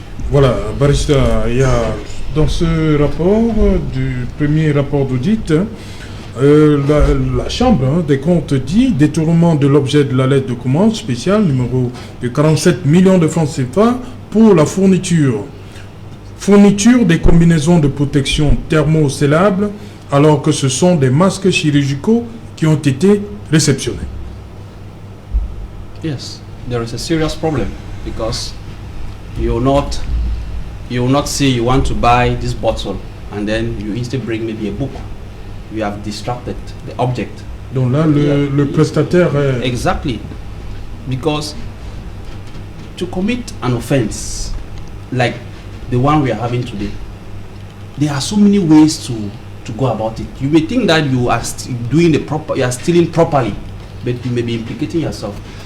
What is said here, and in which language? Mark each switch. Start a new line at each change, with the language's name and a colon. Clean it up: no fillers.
French: Voilà, Barista, il y a dans ce rapport, du premier rapport d'audit, la Chambre des comptes dit détournement de l'objet de la lettre de commande spéciale numéro de 47 millions de francs CFA pour la fourniture des combinaisons de protection thermocélables alors que ce sont des masques chirurgicaux qui ont été réceptionnés.
English: Yes, there is a serious problem because you will not say you want to buy this bottle and then you instead bring maybe a book. You have distracted the object.
French: Donc là, le prestataire est...
English: Exactly. Because to commit an offense like the one we are having today, there are so many ways to go about it. You may think that you are you are stealing properly, but you may be implicating yourself.